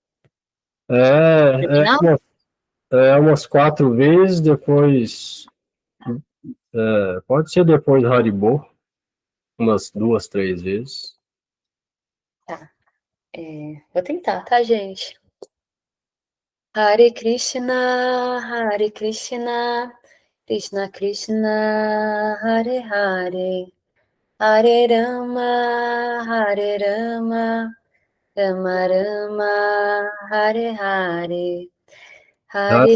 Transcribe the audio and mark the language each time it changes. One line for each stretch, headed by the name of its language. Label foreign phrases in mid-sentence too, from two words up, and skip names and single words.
Portuguese: Umas 4 vezes, depois. Pode ser depois do Haribo. Umas 2, 3 vezes. Tá. Vou tentar, tá, gente?
Sanskrit: हरे कृष्ण, हरे कृष्ण, कृष्ण कृष्ण, हरे हरे, हरे राम, हरे राम, राम राम, हरे हरे, हरे